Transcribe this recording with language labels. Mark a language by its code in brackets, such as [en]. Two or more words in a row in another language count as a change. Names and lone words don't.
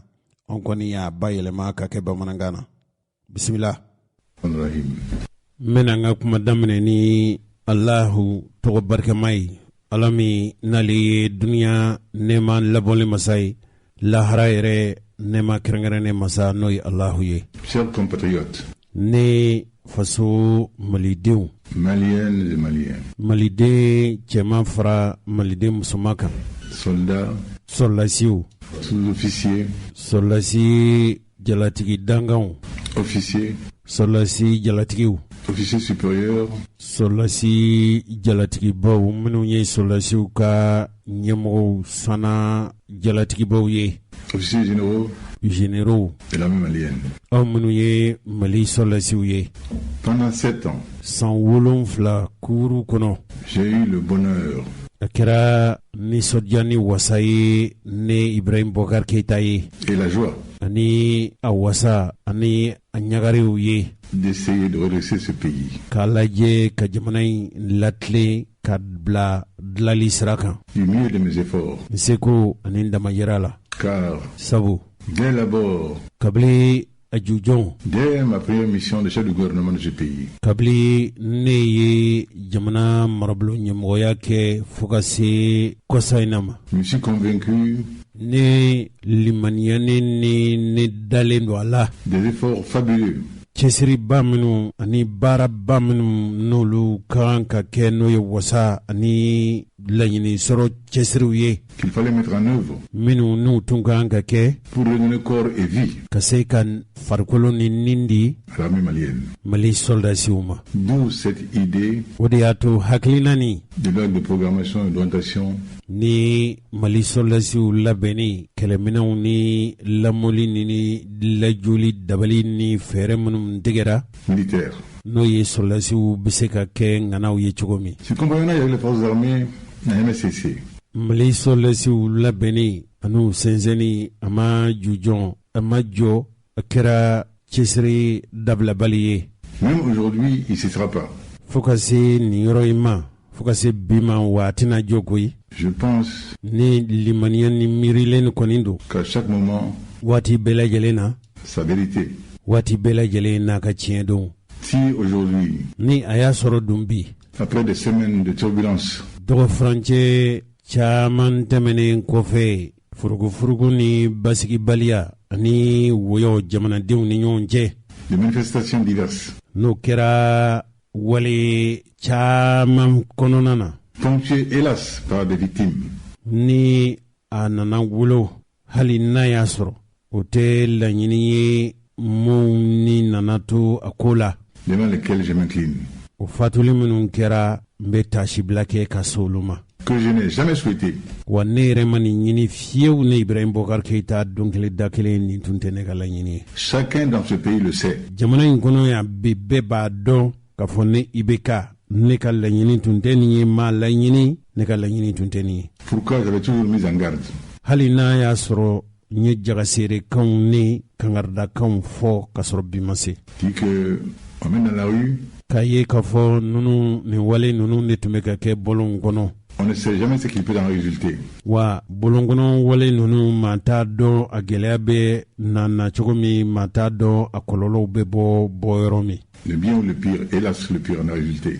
[bm] An kɔni y'a bayɛlɛma ka kɛ bamanankan na. Bisimila. N bɛna n ka kuma daminɛ ni Alahu tɔgɔ barikama ye. Ala min n'ale ye duniya nɛɛma labɔli masa ye. Lahara yɛrɛ nɛɛma kɛrɛnkɛrɛnnen masa n'o ye Alahu ye. [fr] Chers compatriotes, [bm] ne faso malidenw, [fr] maliennes et maliens, [bm] maliden cɛman fara maliden musoman kan, [fr] soldats, [bm] sɔrɔlasiw, [fr] sous-officiers, [bm] sɔrɔlasi jalatigi danganw, [fr] officiers, [bm] sɔrɔlasi jalatigiw, [fr] officiers supérieurs, [bm] sɔrɔlasi jalatigibaw minnu ye sɔrɔlasiw ka ɲɛmɔgɔw fana jalatigibaw ye, [fr] officiers généraux de l'armée malienne. [bm] aw minnu ye Mali sɔrɔlasiw ye. [fr] Pendant 7 ans, [bm] san 7 kuuru kɔnɔ [fr] j'ai eu le bonheur [bm] a kɛra nisɔndiya ni wasa ye ne Ibrahim Boubacar Keita ye [fr] et la joie [bm] ani a wasa ani a ɲagariw ye [fr] d'essayer de redresser ce pays [bm] k'a lajɛ ka jamana in latilen ka bila dilali sira kan. [fr] du mieux de mes efforts, [bm] n seko ani n damayira la. [fr] car [bm] sabu [fr] dès l'abord, [bm] kabili a jujɔn, [fr] dès ma première mission de chef de gouvernement de ce pays, [bm] kabili ne ye jamana marabolo ɲɛmɔgɔya kɛ fo ka se kɔsa in na ma, [fr] je me suis convaincu [bm] ne limaniyani ni ne dalen do a la [fr] des efforts fabuleux [bm] cɛsiriba minnu ani baaraba minnu n'olu kan ka kɛ n'o ye wasa ani laɲini sɔrɔ cɛsiriw ye [fr] qu'il fallait mettre en œuvre [bm] minnu n'u tun kan ka kɛ [fr] pour redonner corps et vie [bm] ka se ka farikolo ni nin di [fr] à l'armée malienne. [bm] Mali soldasiw ma. [fr] D'où cette idée [bm] O de y'a to hakilina ni [fr] de loi de programmation et d'orientation [bm] ni Mali soldasiw labɛnni kɛlɛminɛnw ni lamɔli ni lajoli dabali ni fɛɛrɛ minnu tigɛra [fr] militaire. [bm] n'o ye soldasiw bɛ se ka kɛ ŋanaw ye cogo min. [fr] Ce compagnonnage avec les forces armées n'a jamais cessé. [bm] Mali soldasiw labɛnni ani sɛnsɛnni a ma jujɔn a ma jɔ a kɛra cɛsiri dabilabali ye. [fr] Même aujourd'hui, il ne cessera pas. [bm] Fo ka se nin yɔrɔ in ma fo ka se bi ma wa a tɛna jɔ koyi. [fr] Je pense [bm] ni limaniya ni miirilen kɔni don [fr] qu'à chaque moment, [bm] waati bɛɛ lajɛlen na [fr] sa vérité. [bm] waati bɛɛ lajɛlen n'a ka tiɲɛ don. [fr] Si aujourd'hui, [bm] ni a y'a sɔrɔ dun bi [fr] après des semaines de turbulence, [bm] dɔgɔfurancɛ caman tɛmɛnen kɔfɛ furugufurugu ni basigibaliya ani woyɔ jamanadenw ni ɲɔgɔn cɛ [fr] des manifestations diverses, [bm] n'o kɛra wale caman kɔnɔna na [fr] ponctuées hélas par des victimes, [bm] ni a nana wolo hali n'a y'a sɔrɔ o tɛ laɲini ye minnu ni nana to a ko la [fr] devant lesquelles je m'incline, [bm] o fatuli minnu kɛra n bɛ tasibila kɛ ka se olu ma. [fr] que je n'ai jamais souhaité. [bm] Wa ne yɛrɛ ma nin ɲini fiyewu ne Ibrahim Boubacar Keita dɔnkili da kelen nin tun tɛ ne ka laɲini ye. [fr] Chacun dans ce pays le sait. [bm] Jamana in kɔnɔ yan bi bɛɛ b'a dɔn k'a fɔ ne IBK ne ka laɲini tun tɛ nin ye ma laɲini ne ka laɲini tun tɛ nin ye. [fr] Pourquoi j'avais toujours mis en garde. [bm] Hali n'a y'a sɔrɔ n ye jagaseerekanw ni kangaridakanw fɔ ka sɔrɔ bi ma se. [fr] Dit que on met dans la rue, [bm] k'a ye k'a fɔ nunu nin wale nunu de tun bɛ ka kɛ bɔlɔnw kɔnɔ. [fr] On ne sait jamais ce qui peut en résulter. [bm] Wa bolongono wale nunu mata do a gɛlɛya bɛ na cogo min mata dɔ a kɔlɔlɔw bɛ bɔ yɔrɔ min. [fr] Le bien ou le pire, hélas le pire en a résulté.